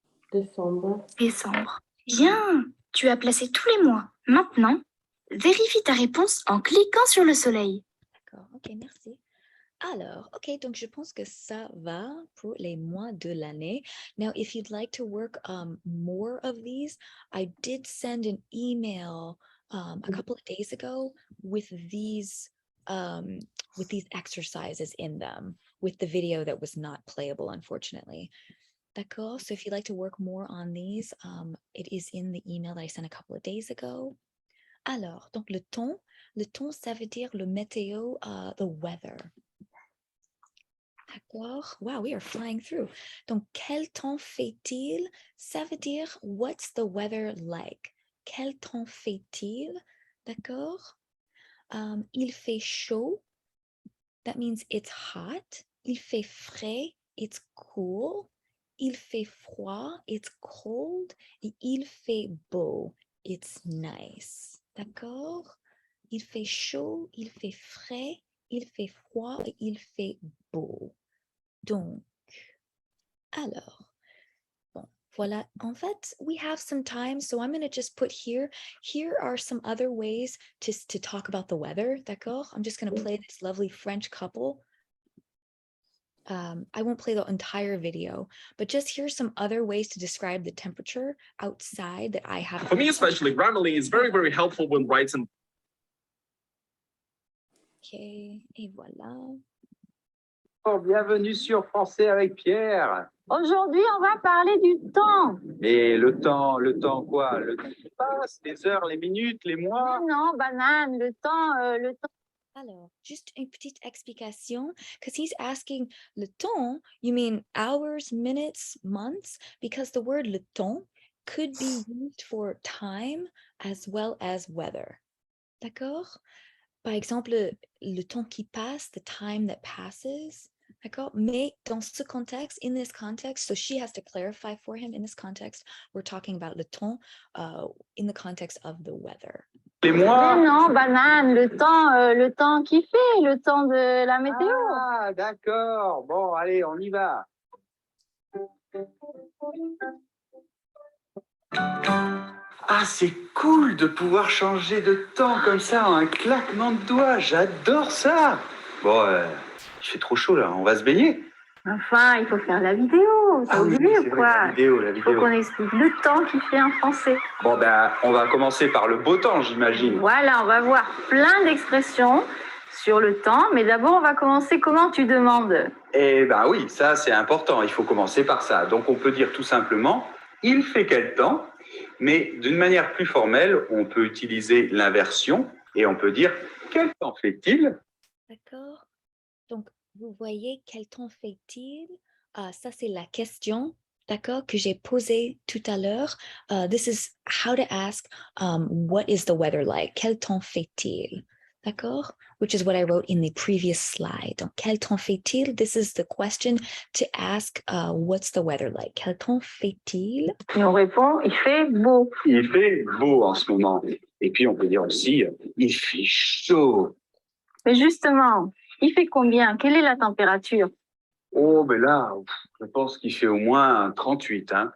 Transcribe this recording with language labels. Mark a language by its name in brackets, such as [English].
[French] Décembre. Décembre. Bien. Tu as placé tous les mois. Maintenant, vérifie ta réponse en cliquant sur le soleil. D'accord, ok, merci. Alors, ok, donc je pense que ça va pour les mois de l'année. [English] Now, if you'd like to work more of these, I did send an email a couple of days ago with these exercises in them, with the video that was not playable, unfortunately. D'accord, so if you'd like to work more on these, it is in the email that I sent a couple of days ago. [French] Alors, donc le temps, ça veut dire le météo, [English] the weather. [French] D'accord. [English] Wow, we are flying through. [French] Donc, quel temps fait-il? Ça veut dire, [English] what's the weather like? [French] Quel temps fait-il? D'accord. Il fait chaud. [English] That means it's hot. [French] Il fait frais. [English] It's cool. [French] Il fait froid. [English] It's cold. [French] Et il fait beau. [English] It's nice. [French] D'accord. Il fait chaud. Il fait frais. Il fait froid. Et il fait beau. Donc, alors, bon, voilà. [English] En fait, we have some time, so I'm going to just put here are some other ways to talk about the weather, d'accord? I'm just going to play this lovely French couple. I won't play the entire video, but just here's some other ways to describe the temperature outside that I have. For me especially, Grammarly is very, very helpful when writing. [French] Okay, et voilà. Bienvenue sur Français avec Pierre. Aujourd'hui, on va parler du temps. Et le temps quoi? Le temps qui passe, les heures, les minutes, les mois? Non, banane, le temps. Alors, juste une petite explication, [English] because he's asking le temps, you mean hours, minutes, months? Because the word le temps could be used for time as well as weather. D'accord? [French] Par exemple, le temps qui passe, [English] the time that passes. [French] D'accord? Mais dans ce contexte, [English] in this context, so she has to clarify for him in this context, we're talking about le temps in the context of the weather. [French] Les mois? Non, banane, le temps qui fait, le temps de la météo. Ah, d'accord. Bon, allez, on y va. Ah, c'est cool de pouvoir changer de temps comme ça en un claquement de doigts. J'adore ça. Bon, il fait trop chaud là. On va se baigner. Enfin, il faut faire la vidéo. T'as oublié c'est ou vrai, quoi? la vidéo. Il faut qu'on explique le temps qui fait en français. Bon, ben, on va commencer par le beau temps, j'imagine. Voilà, on va voir plein d'expressions sur le temps. Mais d'abord, on va commencer. Comment tu demandes? Eh ben oui, ça c'est important. Il faut commencer par ça. Donc on peut dire tout simplement, il fait quel temps? Mais d'une manière plus formelle, on peut utiliser l'inversion et on peut dire, quel temps fait-il? D'accord? Donc, vous voyez quel temps fait-il? Ça, c'est la question, d'accord, que j'ai posée tout à l'heure. [English] This is how to ask, what is the weather like? [French] Quel temps fait-il? D'accord? [English] Which is what I wrote in the previous slide. [French] Donc, quel temps fait-il? [English] This is the question to ask, what's the weather like? [French] Quel temps fait-il? Et on répond, il fait beau. Il fait beau en ce moment. Et puis on peut dire aussi, il fait chaud. Mais justement, il fait combien? Quelle est la température? Oh, ben là, je pense qu'il fait au moins 38, hein.